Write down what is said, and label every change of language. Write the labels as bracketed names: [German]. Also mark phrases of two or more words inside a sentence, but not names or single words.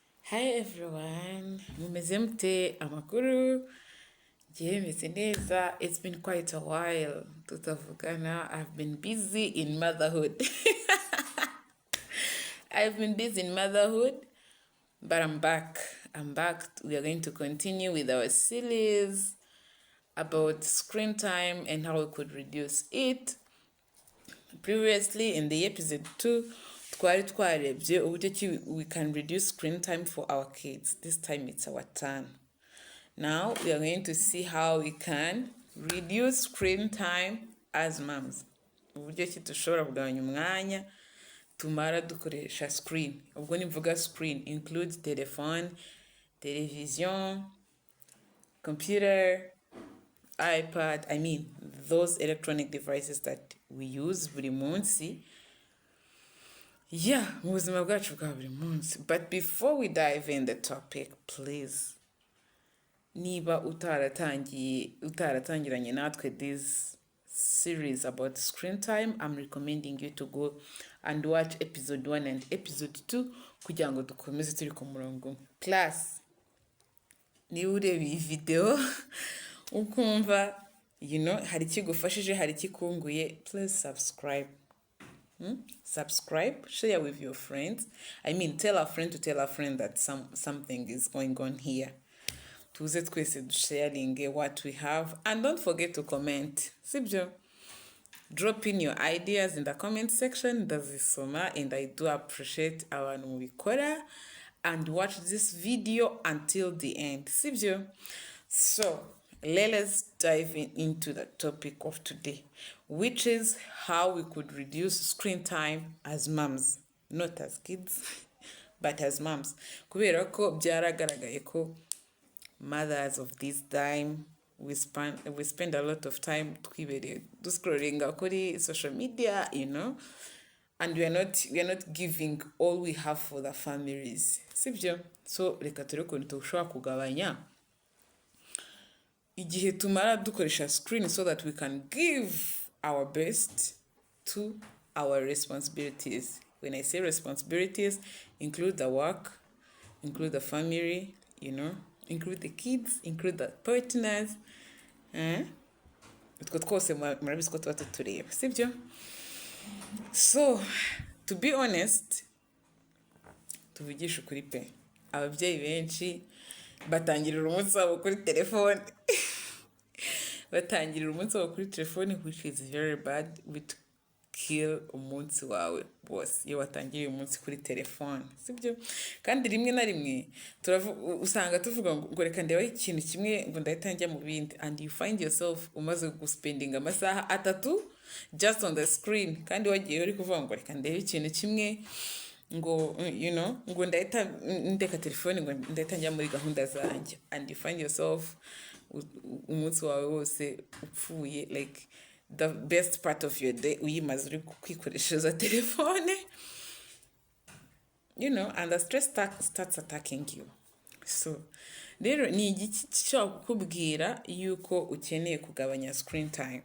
[English] Hi everyone, [Kinyarwanda] mumeze mute amakuru Njye meze neza. [English] It's been quite a while tutavugana. I've been busy in motherhood. I've been busy in motherhood, but I'm back. I'm back. We are going to continue with our series about screen time and how we could reduce it. Previously in the episode 2 [Kinyarwanda] twari twarebye uburyo ki [English] we can reduce screen time for our kids. This time it's our turn. Now we are going to see how we can reduce screen time as moms. [Kinyarwanda] Uburyo ki dushobora kugabanya umwanya tumara dukoresha screen. Ubwo nimvuga [English] screen includes telephone, television, computer, iPad, those electronic devices that we use [Kinyarwanda] buri munsi. Yeah, mu buzima bwacu bwa buri munsi. [English] But before we dive in the topic, please, [Kinyarwanda] niba utaratangiranye natwe [English] this series about screen time, I'm recommending you to go and watch episode 1 and episode 2 [Kinyarwanda] kugira ngo dukomeze turi ku murongo. Class, niba ureba iyi video ukumva hari ikigufashije, hari ikikunguye, [English] please subscribe. Subscribe, share with your friends. Tell a friend to tell a friend that something is going on here. [Kinyarwanda] Tuze twese dusharinge [English] what we have, and don't forget to comment. Sibyo, drop in your ideas in the comment section. Ndazisoma and I do appreciate [Kinyarwanda] abantu mubikora [English] and watch this video until the end. [Kinyarwanda] Sibyo. [English] So let us dive into the topic of today, which is how we could reduce screen time as moms, not as kids, but as moms. [Kinyarwanda] Kubera ko byaragaragaye ko [English] mothers of this time, we spend a lot of time scrolling kuri social media, and we are not giving all we have for the families. Sibyo. So [Kinyarwanda] reka turebe ukuntu dushobora kugabanya igihe tumara dukoresha [English] screen so that we can give our best to our responsibilities. When I say responsibilities, include the work, include the family, include the kids, include the partners. [Kinyarwanda] Utwo twose murabizi ko tuba tutureba, sibyo? [English] So, to be honest, [Kinyarwanda] tuvugisha ukuri pe, ababyeyi benshi batangirira umunsi wabo kuri telefone. Batangirira umunsi wabo kuri telefone, [English] which is very bad. With kill [Kinyarwanda] umunsi wawe bose iyo watangiriye umunsi kuri telefone, sibyo? Kandi rimwe na rimwe usanga tuvuga ngo reka ndeba ikintu kimwe ngo ndahita njya mu bindi, [English] and you find yourself [Kinyarwanda] umaze guspending amasaha [English] 3 just on the screen, [Kinyarwanda] kandi wagiye uri kuvuga ngo reka ndebe ikintu kimwe ngo ngo ndahita ndeka telefone ngo ndahita njya muri gahunda zanjye, [English] and you find yourself [Kinyarwanda] umunsi wawe wose upfuye, [English] like the best part of your day [Kinyarwanda] uyimaze uri kwikoreshereza telefone, [English] and the stress starts attacking you. [Kinyarwanda] So rero ni igiki cyo kukubwira yuko ukeneye kugabanya [English] screen time.